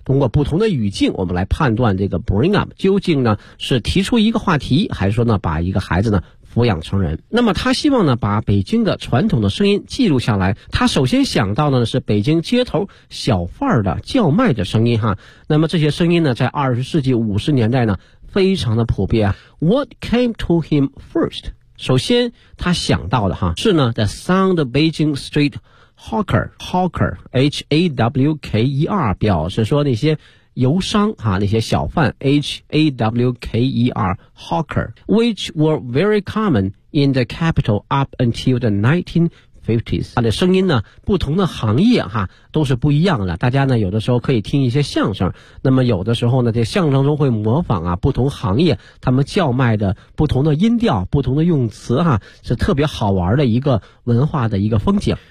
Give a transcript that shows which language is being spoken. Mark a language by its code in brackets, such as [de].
[zh] 通过不同的语境我们来判断这个 bring up 究竟呢是提出一个话题，还是说呢把一个孩子呢抚养成人。那么他希望呢把北京的传统的声音记录下来，他首先想到的是北京街头小贩的叫卖的声音哈。那么这些声音呢在20世纪50年代呢非常的普遍。 [en] What came to him first？ [zh] 首先他想到的哈是呢 [en] The sound of Beijing street hawker， hawker H-A-W-K-E-R [zh] 表示说那些游商哈，那些小贩 [en] H-A-W-K-E-R hawker， which were very common in the capital up until the 1950s。 [zh] 他的声音呢不同的行业哈都是不一样的，大家呢有的时候可以听一些相声，那么有的时候呢这相声中会模仿啊不同行业他们叫卖的不同的音调不同的用词哈，是特别好玩的一个文化的一个风景。